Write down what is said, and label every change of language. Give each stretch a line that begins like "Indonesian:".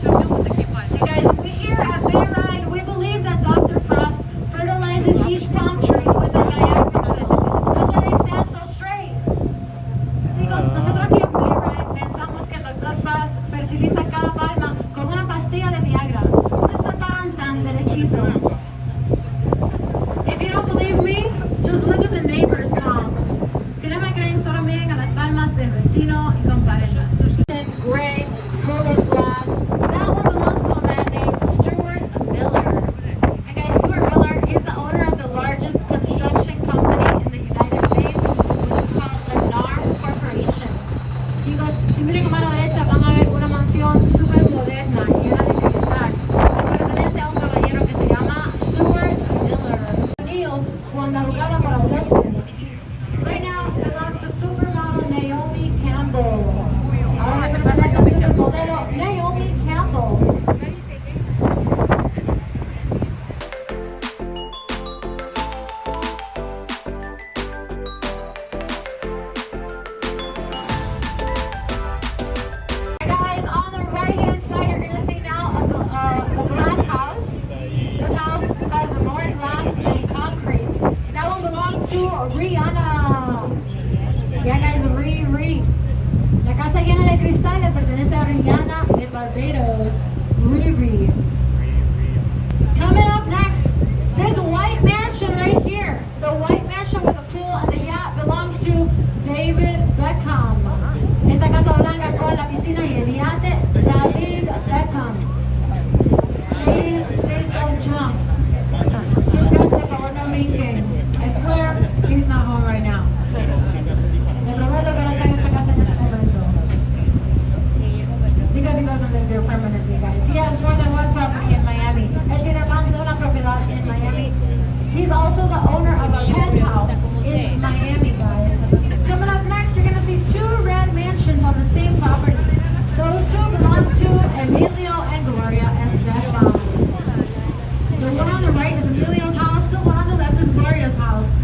English: Hey guys, we here at Bayside, we believe that Dr. Frost fertilizes each palm tree with a Viagra. That's why they stand so straight.
Spanish: Chicos, nosotros aquí en Bayside pensamos que el Dr. Frost fertiliza cada palma con una pastilla de Viagra. Por eso paran tan derechitos.
English: If you don't believe me, just look at the neighbor's palms.
Spanish: Si no me creen, solo miren a las palmas del vecino y compárenlas.
English: Gray, full of glass. That one belongs to a man named Stuart Miller. And guys, Stuart Miller is the owner of the largest construction company in the United States, which is called Millionaire Corporation.
Spanish: Chicos, si miren a mano derecha van a ver una mansión súper moderna, llena de cristal, que pertenece a un caballero que se llama Stuart Miller. Neil, cuando jugaba para Western.
English: Right now, it belongs to supermodel Naomi Campbell.
Spanish: Ahora me pertenece a supermodelo Naomi Campbell.
English: Guys, on the right-hand side, you're gonna see now a glass house. This house has more glass than concrete. That one belongs to Rihanna. Yeah, guys, Riri.
Spanish: La casa llena de cristal le pertenece a Rihanna de Barbados. Riri.
English: Coming up next, there's a white mansion right here. The white mansion with a pool and the yacht belongs to David Beckham.
Spanish: Esta casa blanca con la piscina y el yate, David Beckham.
English: Please don't jump.
Spanish: Chicas, por favor no brinquen.
English: I swear, he's not home right now.
Spanish: Le prometo que no está en esta casa en este momento.
English: Because he doesn't live there permanently, guys. He has more than one property in Miami.
Spanish: Él tiene más de una propiedad en Miami.
English: He's also the owner of a penthouse in Miami, guys. Coming up next, you're going to see 2 red mansions on the same property. Those 2 belong to Emilio and Gloria Estefan. The one on the right is Emilio's house. The one on the left is Gloria's house.